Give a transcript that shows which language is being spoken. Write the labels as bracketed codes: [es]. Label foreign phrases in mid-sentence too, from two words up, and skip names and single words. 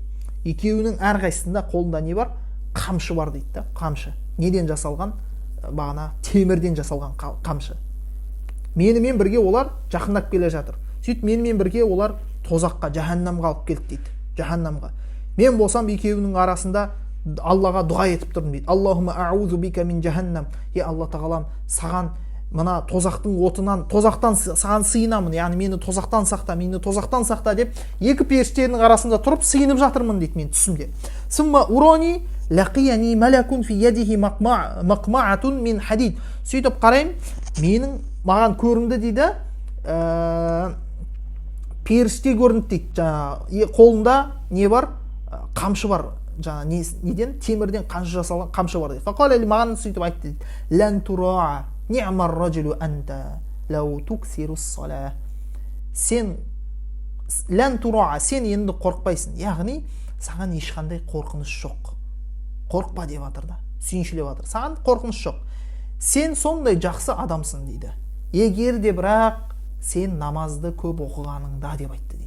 [kk] Екеуінің әрқайсысында қолында не бар? Қамшы бар дейді да, қамшы. Неден жасалған? Бағана темірден жасалған қамшы. Менімен бірге олар жақындап келе жатыр. Сөйтіп менімен бірге олар тозаққа, жаһаннамға алып келді дейді. Жаһаннамға. Мен болсам екеуінің арасында Аллаға дұға етіп тұрдым дейді. [ar] اللهم إني أعوذ بك من جهنم. [kk] Алла тағалам, саған мына тозақтың отынан, тозақтан саған сыйынамын, яғни мені тозақтан сақта деп екі періштенің арасында тұрып сыйынып жатырмын дейді мен түсімде. [ar] ثم لقيني ملك في يده مقمعة من حديد. [kk] Сөйтіп қарайым, маған көрінді дейді, періште көрінді дейді. Қолында не бар? Қамшы бар. Неден? Темірден қамшы жасалған қамшы бар дейді. Фақалали, маған сөйтіп айтты дейді. [ar] لن تراع نعم الرجل أنت لو تكثر الصلاة. [kk] Сен [ar] لن تراع, [kk] сен енді қорқпайсың. Яғни саған ешқандай қорқыныш жоқ. Қорқпа деп жатыр да, сүйіншілеп жатыр. Саған қорқыныш жоқ. Сен сондай жақсы адамсың дейді. Егер де бірақ сен намазды көп оқығаныңда деп айтты дейді.